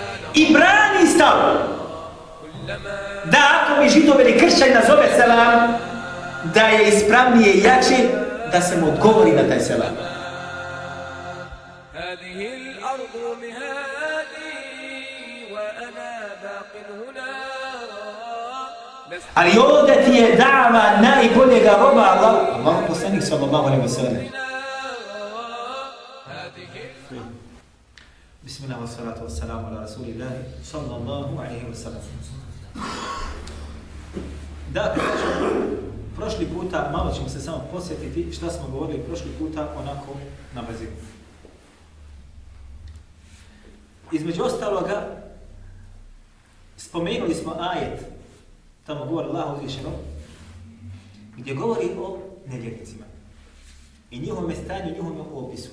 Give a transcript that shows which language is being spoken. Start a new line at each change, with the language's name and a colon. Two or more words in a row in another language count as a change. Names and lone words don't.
Bosnian: I brani stav da ako mi Židov ili kršćan nazove selam, da je ispravnije i jače da se mu odgovori na taj selam.
Arabic: هذه الأرض مهادي وأنا باق هنا.
Bosnian: Ali ovdje ti je dava najboljega roba Allah poslanik
Arabic: صلى الله عليه وسلم. بسم الله والصلاة والسلام على رسول الله صلى الله عليه وسلم.
Bosnian: Dakle, prošli puta, malo ćemo se samo posjetiti šta smo govorili prošli puta onako na brzinu. Između ostaloga, spomenuli smo ajet, tamo govori Allah uzvišeno, gdje govori o nevjernicima i njihovom stanju, njihovom opisu.